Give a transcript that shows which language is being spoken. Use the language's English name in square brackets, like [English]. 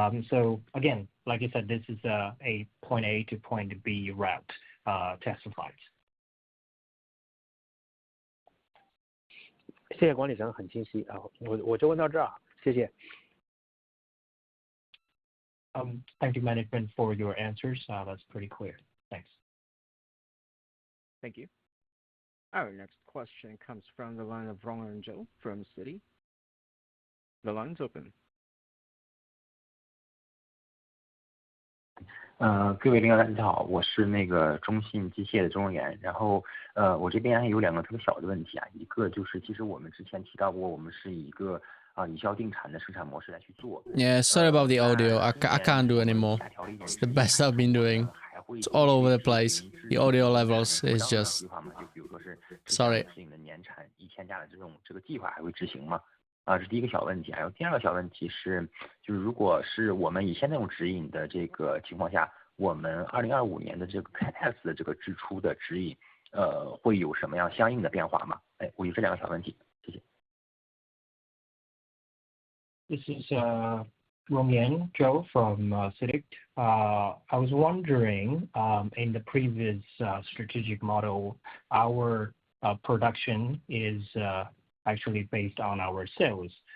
[English] So again, like I said, this is a point A to point B route test flights. [Chinese] 谢谢管理层，很清晰啊，我就问到这儿，谢谢。 [English] Thank you, management, for your answers. That's pretty clear. Thanks. Thank you. Our next question comes from the line of Ronald Zhou from Citi. The line's open. [Chinese] 各位领导大家好，我是那个中信机械的周荣元。然后我这边还有2个特别小的问题啊，一个就是其实我们之前提到过，我们是以一个以销定产的生产模式来去做。 [English] Yeah, sorry about the audio. I can't do anymore. It's the best I've been doing. It's all over the place. The audio levels is just. [Chinese] 就比如说是 [English] Sorry. [Chinese] 适应的年产1000架的这个计划还会执行吗？这是第一个小问题。还有第2个小问题是，就是如果是我们以现在这种指引的这个情况下，我们2025年的这个 CapEx 的这个支出的指引，会有什么样相应的变化吗？我有这2个小问题，谢谢。 [English] This is Romian Zhou from CITIC. I was wondering, in the previous strategic model, our production is actually based on our sales.